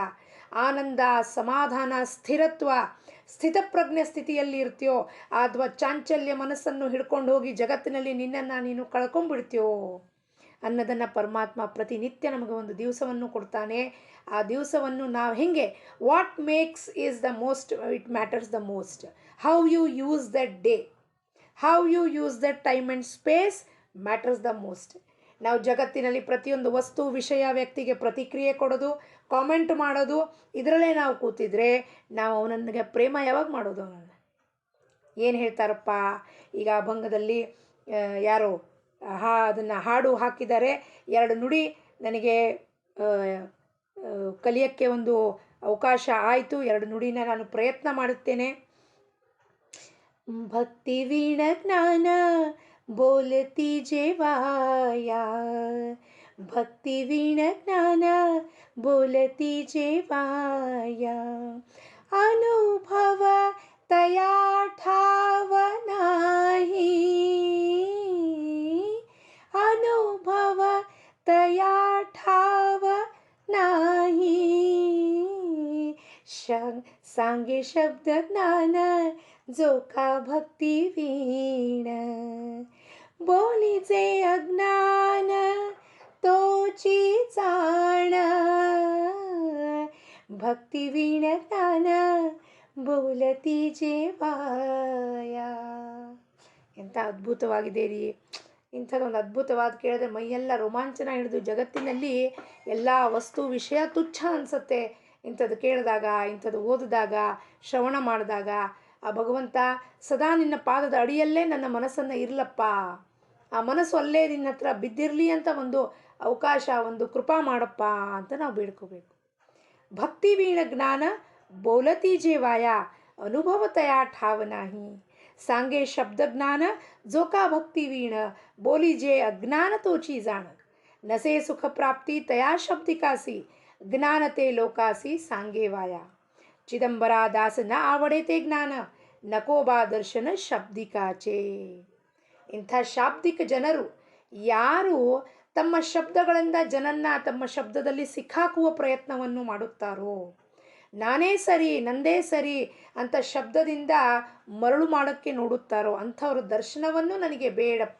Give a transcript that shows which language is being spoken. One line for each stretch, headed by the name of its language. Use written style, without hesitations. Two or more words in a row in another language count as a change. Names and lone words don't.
Kannada: ಆನಂದ, ಸಮಾಧಾನ, ಸ್ಥಿರತ್ವ, ಸ್ಥಿತಪ್ರಜ್ಞೆ ಸ್ಥಿತಿಯಲ್ಲಿ ಇರ್ತೀಯೋ ಅಥವಾ ಚಾಂಚಲ್ಯ ಮನಸ್ಸನ್ನು ಹಿಡ್ಕೊಂಡು ಹೋಗಿ ಜಗತ್ತಿನಲ್ಲಿ ನಿನ್ನನ್ನು ನೀನು ಕಳ್ಕೊಂಡ್ಬಿಡ್ತೀಯೋ ಅನ್ನೋದನ್ನು ಪರಮಾತ್ಮ ಪ್ರತಿನಿತ್ಯ ನಮಗೆ ಒಂದು ದಿವಸವನ್ನು ಕೊಡ್ತಾನೆ. ಆ ದಿವಸವನ್ನು ನಾವು ಹೆಂಗೆ,
English: what makes is the most, it matters the most, ಇಟ್ ಮ್ಯಾಟರ್ಸ್ ದ ಮೋಸ್ಟ್. how you use that day, how you use that time and space matters the most.
Kannada: ನಾವು ಜಗತ್ತಿನಲ್ಲಿ ಪ್ರತಿಯೊಂದು ವಸ್ತು, ವಿಷಯ, ವ್ಯಕ್ತಿಗೆ ಪ್ರತಿಕ್ರಿಯೆ ಕೊಡೋದು, ಕಾಮೆಂಟ್ ಮಾಡೋದು, ಇದರಲ್ಲೇ ನಾವು ಕೂತಿದ್ರೆ ನಾವು ಅವನಿಗೆ ಪ್ರೇಮ ಯಾವಾಗ ಮಾಡೋದು? ಅವನನ್ನು ಏನು ಹೇಳ್ತಾರಪ್ಪ ಈಗ ಅಭಂಗದಲ್ಲಿ ಯಾರೋ ಅದನ್ನು ಹಾಡು ಹಾಕಿದ್ದಾರೆ. 2 ನುಡಿ ನನಗೆ ಕಲಿಯೋಕ್ಕೆ ಒಂದು ಅವಕಾಶ ಆಯಿತು. 2 ನುಡಿನ ನಾನು ಪ್ರಯತ್ನ ಮಾಡುತ್ತೇನೆ.
Marathi: भक्ति वीण ज्ञान बोलती जेवाया, भक्ति वीण ज्ञान बोलती जेवाया, अनुभव तया ठाव नाही, अनुभव तया ठाव सांगे शब्द ज्ञान जो का भक्ती वीण बोलीचे अज्ञान तोची जाण भक्ती वीण ज्ञान बोलती जेवाया.
Kannada: ಎಂಥ ಅದ್ಭುತವಾಗಿದೆ ರೀ. ಇಂಥದ್ದೊಂದು ಅದ್ಭುತವಾದ ಕೇಳಿದ್ರೆ ಮೈಯೆಲ್ಲ ರೋಮಾಂಚನ ಹಿಡಿದು ಜಗತ್ತಿನಲ್ಲಿ ಎಲ್ಲ ವಸ್ತು ವಿಷಯ ತುಚ್ಛ ಅನಿಸುತ್ತೆ ಇಂಥದ್ದು ಕೇಳಿದಾಗ, ಇಂಥದ್ದು ಓದಿದಾಗ, ಶ್ರವಣ ಮಾಡಿದಾಗ. ಆ ಭಗವಂತ ಸದಾ ನಿನ್ನ ಪಾದದ ಅಡಿಯಲ್ಲೇ ನನ್ನ ಮನಸ್ಸನ್ನು ಇರಲಪ್ಪ, ಆ ಮನಸ್ಸು ಅಲ್ಲೇ ನಿನ್ನ ಹತ್ರ ಬಿದ್ದಿರಲಿ ಅಂತ ಒಂದು ಅವಕಾಶ, ಒಂದು ಕೃಪಾ ಮಾಡಪ್ಪ ಅಂತ ನಾವು ಬೇಡ್ಕೋಬೇಕು.
Marathi: भक्ति वीण ज्ञान बोलती जेवाया अनुभव तया ठाव नाही सांगे शब्द ज्ञान जो का भक्ती वीण बोली जे अज्ञान तोची जाण नसे सुख प्राप्ती तया शब्दिकासी ज्ञान ते लोकासी सांगे वाया चिदंबरा दास न आवडे ते ज्ञान नकोबा दर्शन शब्दिकाचे.
Kannada: ಇಂಥ ಶಾಬ್ದಿಕ ಜನರು ಯಾರು ತಮ್ಮ ಶಬ್ದಗಳಿಂದ ಜನನ್ನ ತಮ್ಮ ಶಬ್ದದಲ್ಲಿ ಸಿಕ್ಕಾಕುವ ಪ್ರಯತ್ನವನ್ನು ಮಾಡುತ್ತಾರೋ, ನಾನೇ ಸರಿ, ನಂದೇ ಸರಿ ಅಂತ ಶಬ್ದದಿಂದ ಮರಳು ಮಾಡೋಕ್ಕೆ ನೋಡುತ್ತಾರೋ ಅಂಥವ್ರ ದರ್ಶನವನ್ನು ನನಗೆ ಬೇಡಪ್ಪ.